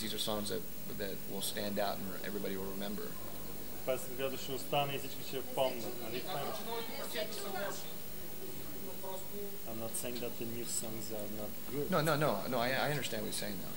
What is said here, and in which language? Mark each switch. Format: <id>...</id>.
<en>These are songs that will stand out and everybody will remember.</en> <bg>Песен, която ще остане и всички ще я помнят, нали?</bg> <en>I'm not saying that the new songs are not good. No. I understand what you're saying now.</en>